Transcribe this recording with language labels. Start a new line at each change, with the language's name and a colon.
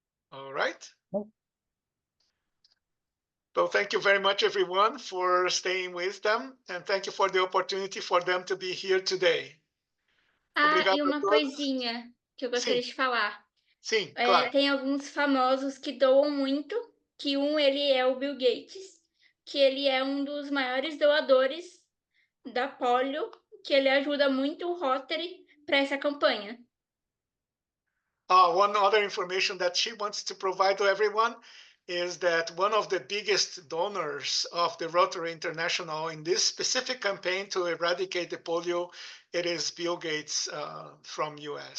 English: All right. So thank you very much, everyone, for staying with them, and thank you for the opportunity for them to be here today.
Portuguese: Obrigado E uma a todos. coisinha que eu gostaria de falar. Sim, claro. Tem alguns famosos que doam muito, que ele é o Bill Gates, que ele é um dos maiores doadores da polio, que ele ajuda muito o Rotary para essa campanha.
English: One other information that she wants to provide to everyone is that one of the biggest donors of the Rotary International in this specific campaign to eradicate the polio, it is Bill Gates from US.